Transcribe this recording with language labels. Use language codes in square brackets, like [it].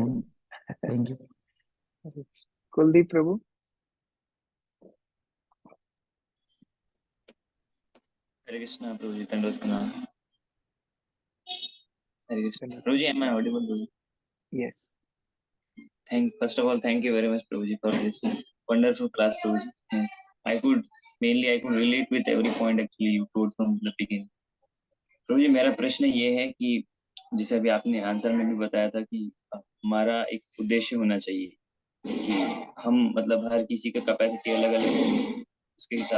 [hi] करूंगा। [en] Thank you. [hi] Kuldeep प्रभु। हरे कृष्णा प्रभु जी, दंडवत प्रणाम। हरे कृष्णा धन्यवाद। [en] Prabhu ji, am I audible Prabhu ji? Yes. First of all, thank you very much Prabhu ji for this wonderful class Prabhu ji. Yes. I could relate with every point actually you told from the beginning। [hi] प्रभु जी, मेरा प्रश्न ये है कि जैसे अभी आपने answer में भी बताया था कि हमारा एक उद्देश्य होना चाहिए कि हम मतलब हर किसी का कैपेसिटी अलग अलग है, उसके